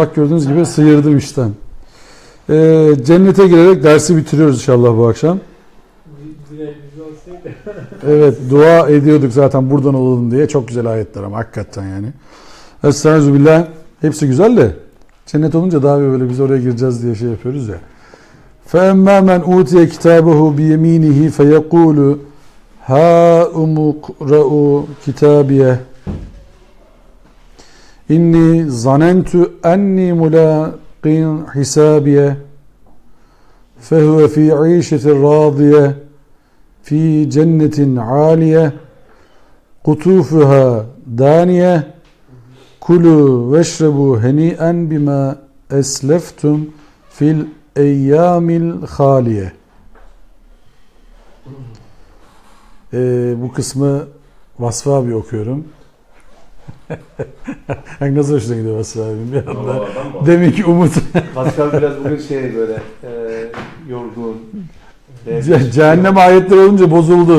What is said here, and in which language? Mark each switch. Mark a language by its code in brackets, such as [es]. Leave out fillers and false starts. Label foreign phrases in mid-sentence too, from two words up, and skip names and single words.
[tr] Bak gördüğünüz gibi sıyırdım işten. Cennete girerek dersi bitiriyoruz inşallah bu akşam. Evet dua ediyorduk zaten buradan olalım diye. Çok güzel ayetler ama hakikaten yani. Estağfirullah. Hepsi güzel de cennet olunca daha böyle biz oraya gireceğiz diye şey yapıyoruz ya. [ar] فَاَمَّا مَنْ اُوْتِيَ كِتَابَهُ بِيَم۪ينِهِ فَيَقُولُ هَا اُمُقْرَؤُ كِتَابِيَهِ إني ظننت أني ملاق حسابيه فهو في عيشة راضية في جنة عالية قطوفها دانية كلوا واشربوا هنيئا بما أسلفتم في الأيام الخالية. [tr] Bu kısmı Vasfı abi okuyorum. Nasıl hoşuna gidiyor Vasfı abim bir anda. Demek ki Umut Pascal biraz bugün şey böyle yorgun. cehennem ayetleri olunca bozuldu.